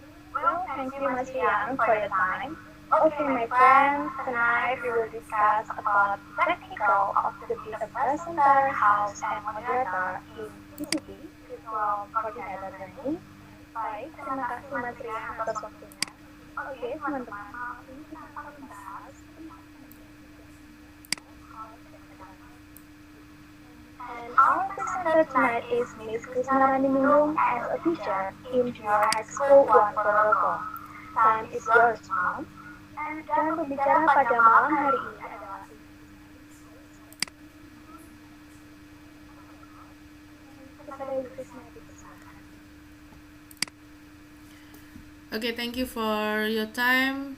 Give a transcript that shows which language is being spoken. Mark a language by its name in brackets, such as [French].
[English] Well, thank you, Mas Yang, for your time. Okay, my friends, tonight we will discuss about technical of the presenter, host, and moderator in PCT, Visual Coordinator Training. [Indonesian] Baik, terima kasih Mas Yang atas waktunya. Oke, teman-teman, ini kita akan membahas [English] and our presenter tonight is Miss Krishna Rani Ningrum as a teacher in Junior High School 1 Ponorogo. Time is yours, Mom. [Indonesian] Dan pembicara pada malam hari ini adalah kepada Ibu Krishna dipersilakan. [English] Oke, thank you for your time.